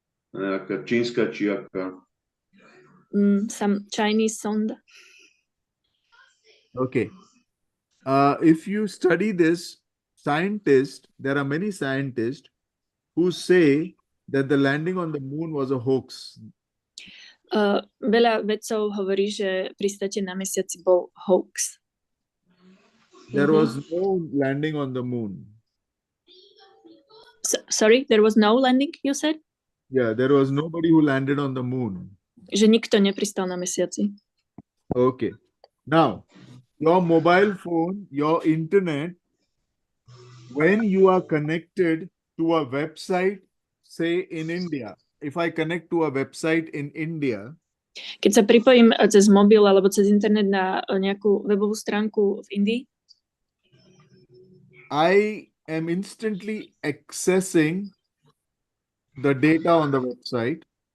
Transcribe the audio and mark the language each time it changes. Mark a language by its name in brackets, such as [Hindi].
[Slovak] Nejaká čínska či aká. [English] Some Chinese sonda. Okay. If you study this, there are many scientists who say that the landing on the moon was a hoax. [Slovak] Veľa vedcov hovorí, že pristátie na mesiaci bol hoax. [English] There was no landing on the moon. Sorry, there was no landing, you said? Yeah, there was nobody who landed on the moon. [Slovak] Že nikto nepristal na mesiaci. [English] Okay. Now, your mobile phone, your internet, when you are connected to a website, say in India, if I connect to a website in India, [Slovak] keď sa pripojím cez mobil alebo cez internet na nejakú webovú stránku v Indii, [English] I am instantly accessing the data on the website.